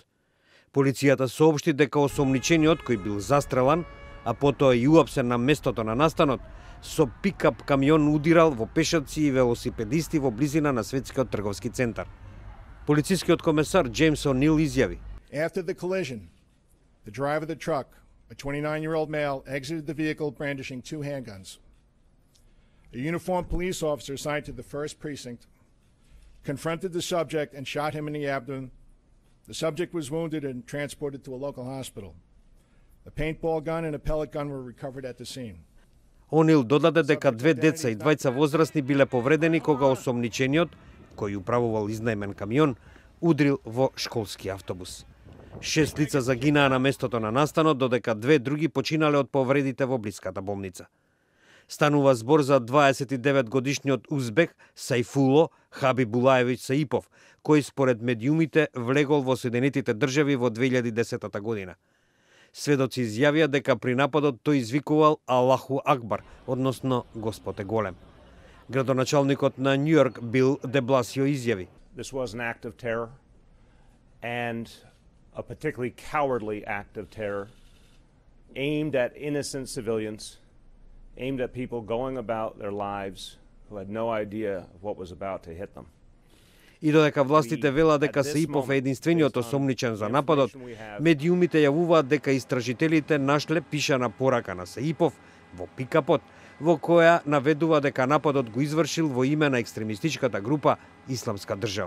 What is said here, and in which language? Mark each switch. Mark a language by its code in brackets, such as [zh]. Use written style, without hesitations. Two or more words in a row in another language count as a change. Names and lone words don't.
[mk] Полицијата соопшти дека осомничениот, кој бил застрелан, а потоа и уапсен на местото на настанот, со пикап камион удирал во пешаци и велосипедисти во близина на светскиот трговски центар. Полицискиот комесар Джеймс О'Нил изјави: [en] After the collision, the driver of the truck, a 29-year-old male, exited the vehicle brandishing 2 handguns. A uniformed police officer assigned to the 1st Precinct confronted the subject and shot him in the abdomen. The subject was wounded and transported to a local hospital. A paintball gun and a pellet gun were recovered at the scene. [mk] О'Нил додаде дека 2 деца и 2 возрастни биле повредени кога осомничениот, кој управувал изнајмен камион, удрил во школски автобус. 6 лица загинаа на местото на настанот, додека 2 други починале од повредите во блиската болница. Станува збор за 29-годишниот узбек Сајфуло Хабибулаевиќ Саипов, кој според медиумите влегол во Соединетите држави во 2010 година. Сведоци изјавија дека при нападот тој извикувал [ar] الله أكبر, [mk] односно Господ е голем. Градоначалникот на Њујорк Бил де Бласио изјави: [en] This was an act of terror and a particularly cowardly act of terror aimed at innocent civilians, aimed at people going about their lives who had no idea of what was about to hit them. [mk] И додека властите велат дека Саипов е единствениот осомничен за нападот, медиумите јавуваат дека истражителите нашле пишана порака на Саипов во пикапот, во која наведува дека нападот го извршил во име на екстремистичката група Исламска држава.